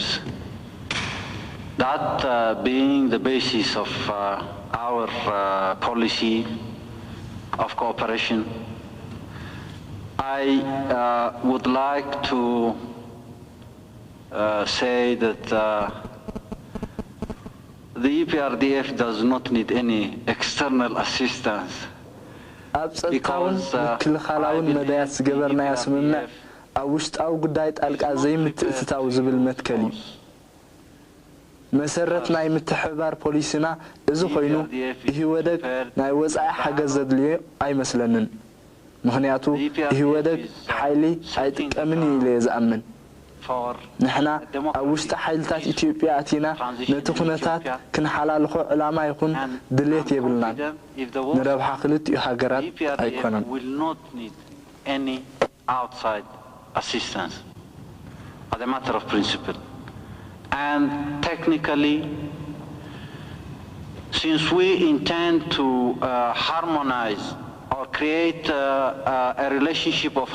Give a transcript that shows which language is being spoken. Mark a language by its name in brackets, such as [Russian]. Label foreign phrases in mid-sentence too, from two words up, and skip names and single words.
[English] That being the basis of our policy of cooperation, I would like to say that the EPRDF does not need any external assistance. [Tigrinya] ኣብ ጸጥታውን ምክልኻላውን መዳያት ዝገበርናዮ ስምምዕ ኣብ ውሽጣዊ ጉዳይ ጣልቃ ዘይምትእትታው ዝብል መትከል እዩ መሰረት ናይ ምትሕብባር ፖሊስና እዚ ኮይኑ ይህወደግ ናይ ወጻኢ ሓገዝ ዘድልዮ ኣይመስለንን ምክንያቱ ይህወደግ ሓይሊ ኣይጥቀምን ኢለ ዝኣምን ንሕና ኣብ ውሽጢ ሓይልታት ኢትዮጵያ ኣቲና ነቲ ኩነታት ክንሓላልኾ ዕላማ ይኹን ድሌት የብልናን ንረብሓ ክልቲኡ ሃገራት ኣይኮነን [English] as a matter of principle. And technically, since we intend to harmonize or create a relationship of